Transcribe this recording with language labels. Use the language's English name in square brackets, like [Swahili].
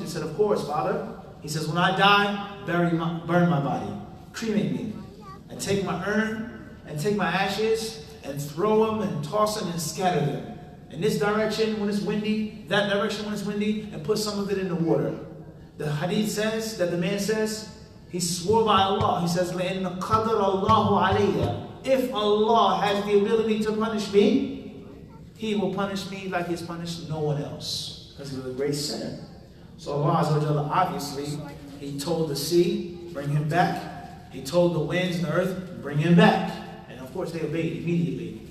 [English] He said, of course, father. He says, when I die, burn my body, cremate me, and take my urn, and take my ashes, and throw them, and toss them, and scatter them. In this direction when it's windy, that direction when it's windy, and put some of it in the water. The hadith says, that the man says, he swore by Allah. He says, [Arabic] لَإِنَّ قَدَرَ اللَّهُ عَلَيَّ. [English] If Allah has the ability to punish me, He will punish me like He's punished no one else. Because He was a great sinner. So Allah Azza wa Jalla, obviously, He told the sea, bring him back. He told the winds and the earth, bring him back. And of course they obeyed immediately.